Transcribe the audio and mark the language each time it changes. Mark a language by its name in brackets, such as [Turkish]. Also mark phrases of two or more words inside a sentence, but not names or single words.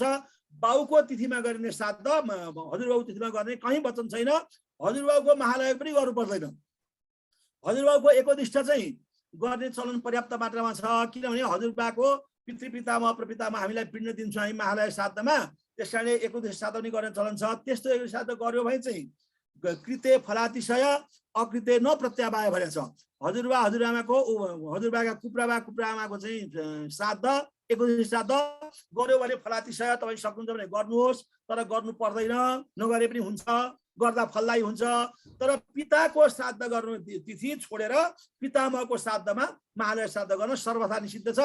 [Nepali] बाउको तिथिमा गरिने श्राद्ध हजुरबाउ तिथिमा गर्ने कहीँ वचन छैन। हजुरबाउको महालय पनि गर्नु पर्दैन। हजुरबाउको एकोदिष्ट चाहिँ गर्ने चलन पर्याप्त मात्रामा छ, किनभने हजुरबाको पितृपितामह प्रपितामह हामीलाई पिण्ड दिन्छौँ हामी महालय श्राद्धमा, त्यस कारणले एकोदिष्ट श्राद्ध पनि गर्ने चलन छ। त्यस्तो एकोदिष्ट श्राद्ध गर्यो भने चाहिँ [Sanskrit] कृते फलातिशय अकृते न प्रत्यावाय [Nepali] भनेको छ। हजुरबा हजुरआमाको हजुरबाका कुप्राआमाको चाहिँ श्राद्ध एकोदिष्ट श्राद्ध गर्यो भने फलातिशय तपाईँ सक्नुहुन्छ भने गर्नुहोस्, तर गर्नु पर्दैन, नगरे पनि हुन्छ, गर्दा फलदायी हुन्छ। तर पिताको श्राद्ध गर्नु तिथि छोडेर पितामहको श्राद्धमा महालय श्राद्ध गर्न सर्वथा निषिद्ध छ।